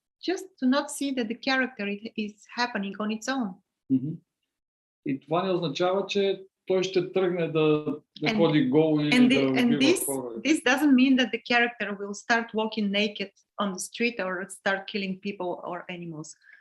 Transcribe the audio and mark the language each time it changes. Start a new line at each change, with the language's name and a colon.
English: Just to not see that the character is happening on its own.
Bulgarian: И това не означава, че той ще тръгне да ходи гол или да убива хора.
English: This doesn't mean that the character will start walking naked on the street or start killing people or animals.